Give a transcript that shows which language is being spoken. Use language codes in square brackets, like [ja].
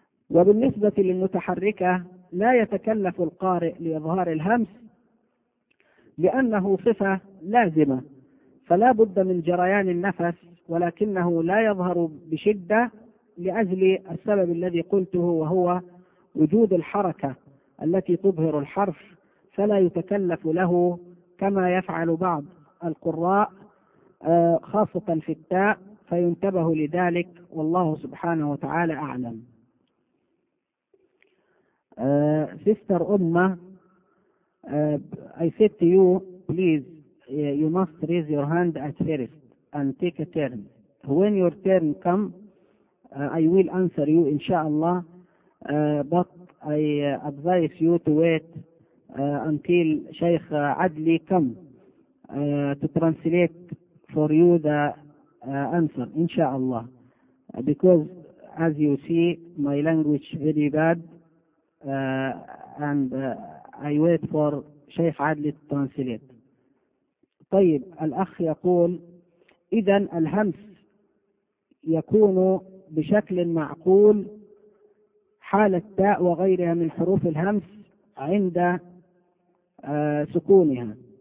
[ar] وبالنسبة للمتحركة لا يتكلف القارئ لإظهار الهمس لأنه صفة لازمة فلا بد من جريان النفس ولكنه لا يظهر بشدة لأجل السبب الذي قلته وهو وجود الحركة التي تظهر الحرف فلا يتكلف له كما يفعل بعض القراء خاصة في التاء فينتبه لذلك والله سبحانه وتعالى أعلم. [en] Sister أمة I said to you please you must raise your hand at first and take a turn. When your turn comes, I will answer you, inshallah. But I advise you to wait until Shaykh Adli comes to translate for you the answer, inshallah. Because as you see, my language very bad, and I wait for Shaykh Adli to translate. [ar] طيب الأخ يقول إذا الهمس يكون بشكل معقول حال التاء وغيرها من حروف الهمس عند سكونها.